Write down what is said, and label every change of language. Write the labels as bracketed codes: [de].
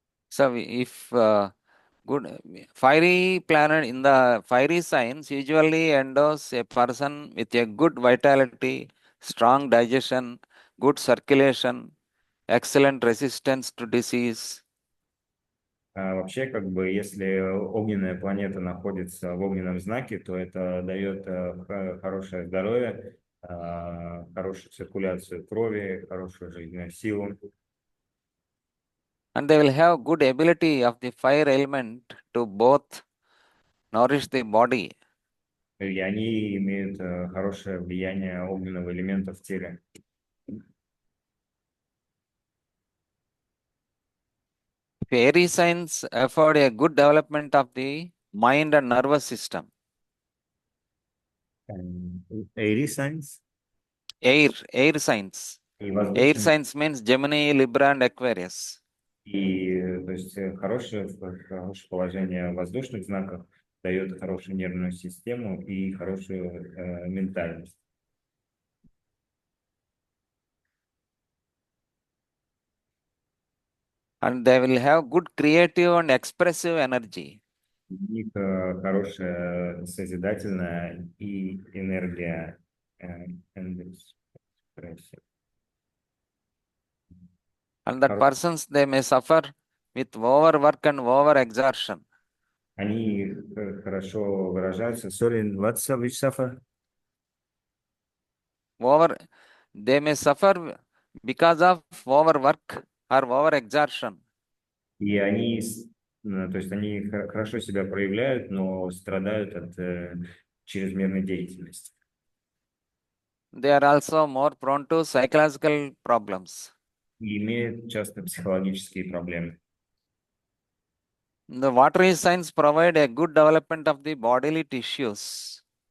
[en] So if good fiery planet in the fiery signs usually endows a person with a good vitality, strong digestion, good circulation, excellent resistance to disease. [ru] Вообще, как бы, если огненная планета находится в огненном знаке, то это дает хорошее здоровье, хорошую циркуляцию крови, хорошую жизненную силу. [en] And they will have good ability of the fire element to both nourish the body. [ru] И они имеют хорошее влияние огненного элемента в теле. [en] Fairy signs afford a good development of the mind and nervous system. Эйри Сайнс Air signs. [ru] и [en] Air [ru] воздушный. [en] signs means Gemini, Libra, and Aquarius. [ru] И, то есть, хорошее положение в воздушных знаках дает хорошую нервную систему и хорошую ментальность. [en] And they will have good creative and expressive energy. [ru] У них хорошая созидательная и энергия. Экспрессия. [en] And that persons they may suffer with overwork and overexertion. [ru] Они хорошо выражаются. [en] Sorry, what's which suffer? They may suffer because of overwork or overexertion. [ru] И они, то есть они хорошо себя проявляют, но страдают от чрезмерной деятельности. [en] They are also more prone to psychological problems. [ru] И имеют часто психологические проблемы. [en] The watery signs provide a good development of the bodily tissues.